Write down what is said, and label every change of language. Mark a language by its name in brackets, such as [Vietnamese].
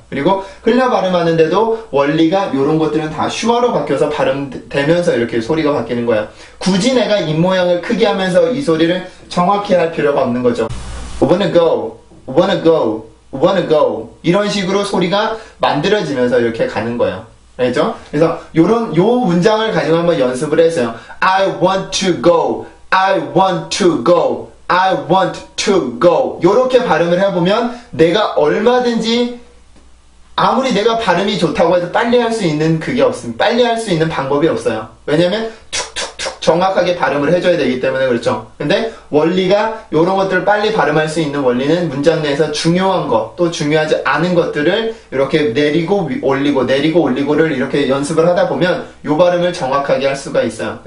[Korean] 그리고 흘려 발음하는데도 원리가 요런 것들은 다 슈어로 바뀌어서 발음되면서 이렇게 소리가 바뀌는 거야. 굳이 내가 입모양을 크게 하면서 이 소리를 정확히 할 필요가 없는 거죠. [English] wanna go, wanna go, wanna go [Korean] 이런 식으로 소리가 만들어지면서 이렇게 가는 거예요. 알죠? 그래서 요 문장을 가지고 한번 연습을 했어요. [English] I want to go, I want to go, I want to go. [Korean] 요렇게 발음을 해보면 내가 얼마든지 아무리 내가 발음이 좋다고 해도 빨리 할 수 있는 그게 없습니다. 빨리 할 수 있는 방법이 없어요. 왜냐면 툭툭툭 정확하게 발음을 해줘야 되기 때문에 그렇죠. 근데 원리가 요런 것들을 빨리 발음할 수 있는 원리는 문장 내에서 중요한 것, 또 중요하지 않은 것들을 이렇게 내리고 올리고 내리고 올리고를 이렇게 연습을 하다 보면 요 발음을 정확하게 할 수가 있어요.